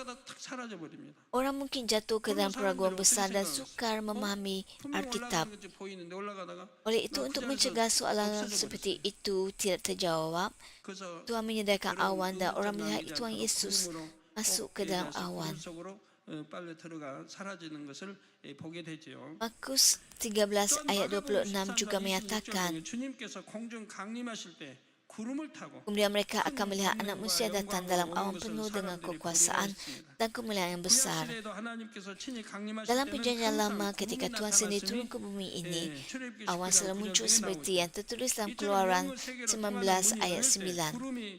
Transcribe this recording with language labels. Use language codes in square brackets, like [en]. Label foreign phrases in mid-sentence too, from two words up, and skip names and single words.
[ms] Orang mungkin jatuh ke dalam peraguan besar dan sukar memahami Alkitab. Oleh itu, untuk mencegah soalan seperti itu tidak terjawab, Tuhan menyediakan awan dan orang melihat Tuhan Yesus masuk ke dalam awan. [ko] 빨려 들어가 사라지는 것을 보게 되죠. [ms] Markus 13 ayat 26 juga menyatakan, [ko] 주님께서 공중 강림하실 때 구름을 타고 [ms] kemudian mereka akan melihat anak manusia datang dalam awan penuh dengan kekuasaan dan kemuliaan yang besar. Dalam perjanjian lama, ketika Tuhan sendiri turun ke bumi ini, awan selalu muncul seperti yang tertulis dalam Keluaran 19 ayat 9.